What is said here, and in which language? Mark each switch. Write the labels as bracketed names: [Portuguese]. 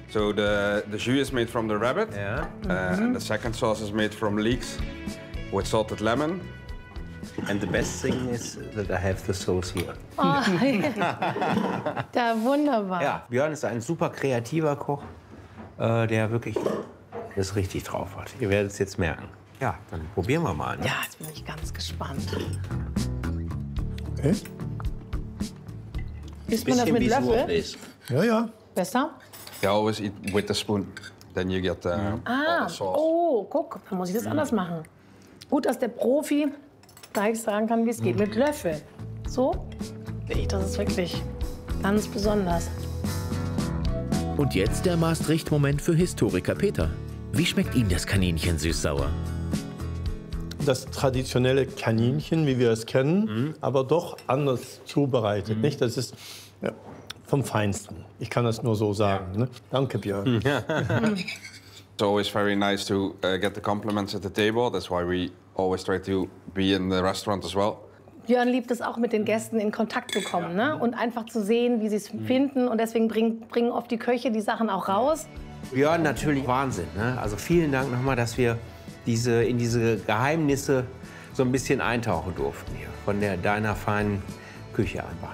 [English] So the jus is made from the rabbit. Yeah. Mm-hmm. And the second sauce is made from leeks with salted lemon. And the best thing is that I have the sauce here. [German] Da, wunderbar. Ja, Björn ist ein super kreativer Koch, der wirklich das richtig drauf hat. Ihr werdet es jetzt merken. Ja, dann probieren wir mal. Ja, jetzt bin ich ganz gespannt. Okay. Isst man das mit Löffel? Ja, ja. Besser? [English] Ja, always eat with a spoon. Then you get the sauce. [German] Oh, guck, dann muss ich das anders machen. Gut, dass der Profi gleich sagen kann, wie es geht. Mit Löffel. So? Das ist wirklich ganz besonders. Und jetzt der Maastricht-Moment für Historiker Peter. Wie schmeckt ihm das Kaninchen süß-sauer? Das traditionelle Kaninchen, wie wir es kennen, aber doch anders zubereitet. Nicht? Das ist vom Feinsten. Ich kann das nur so sagen. Ja. Ne? Danke, Björn. [English] It's always very nice to get the compliments at the table. That's why we always try to be in the restaurant as well. [German] Björn liebt es auch, mit den Gästen in Kontakt zu kommen, ne? Und einfach zu sehen, wie sie es finden. Und deswegen bringen oft die Köche die Sachen auch raus. Björn, natürlich Wahnsinn. Ne? Also vielen Dank nochmal, dass wir in diese Geheimnisse so ein bisschen eintauchen durften hier. Von deiner feinen Küche einfach.